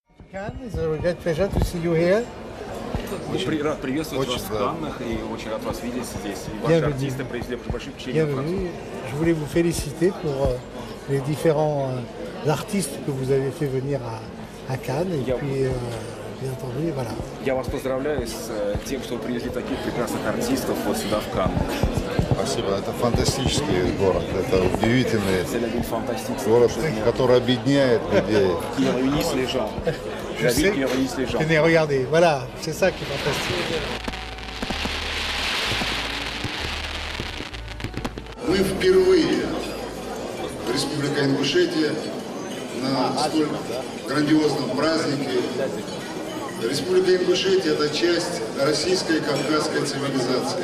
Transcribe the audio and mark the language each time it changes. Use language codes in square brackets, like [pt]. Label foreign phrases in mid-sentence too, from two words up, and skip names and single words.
[ru] Рад приветствовать вас в Каннах и очень рад вас видеть здесь. И ваши артисты произвели большое впечатление. [fr] Je voulais vous féliciter pour les différents artistes que vous avez fait venir à Cannes. Et puis, bien entendu, voilà. [ru] Я вас поздравляю с тем, что вы привезли таких прекрасных артистов вот сюда, в Канны. Спасибо. Это фантастический город. Это удивительный [fr] C'est la ville fantastique. [ru] город, который объединяет людей. [fr] Qui réunissent les gens. Je La sais. ville qui réunissent les gens. Tenez, regardez, voilà, c'est ça qui est fantastique. [ru] Мы впервые в Республике Ингушетия на столь грандиозном празднике. Республика Ингушетия – это часть российской и кавказской цивилизации.